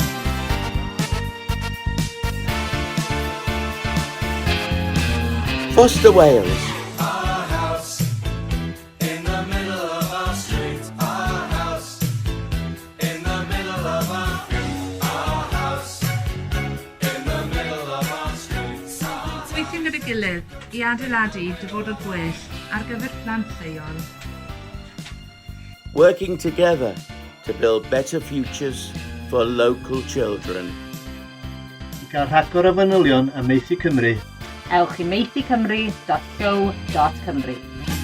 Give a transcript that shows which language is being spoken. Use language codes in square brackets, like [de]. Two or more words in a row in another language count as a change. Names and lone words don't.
[en] Foster Wales. Our house in the middle of our street. Our house in the middle of our house in the middle of our street. [cy] Weithio gyda'i gilydd i adeiladu dyfodol gwell ar gyfer plant lleol. [en] Working together to build better futures for local children. [cy] I gael rhagor o fanylion am Maethu Cymru. Ewch i meithucymru.co.cymru.